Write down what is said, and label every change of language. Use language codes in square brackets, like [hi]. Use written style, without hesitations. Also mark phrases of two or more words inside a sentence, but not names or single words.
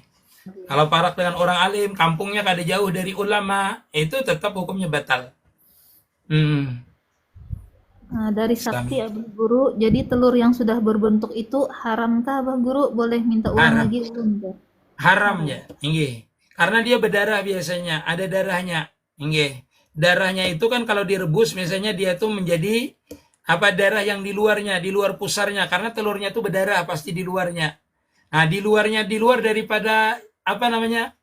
[bjn] Kalau parak dengan orang alim, kampungnya kada jauh dari ulama, itu tetap hukumnya batal. [id] Nah, dari Sakti Abah Guru, jadi telur yang sudah berbentuk itu haramkah Abah Guru? Boleh minta ulang Haram. [bjn] lagi ulun? [id] Haramnya, nggih. Karena dia berdarah biasanya, ada darahnya. Nggih. Darahnya itu kan kalau direbus misalnya dia tuh menjadi apa darah yang di luarnya, di luar pusarnya karena telurnya itu berdarah pasti di luarnya. Nah, di luar daripada apa namanya?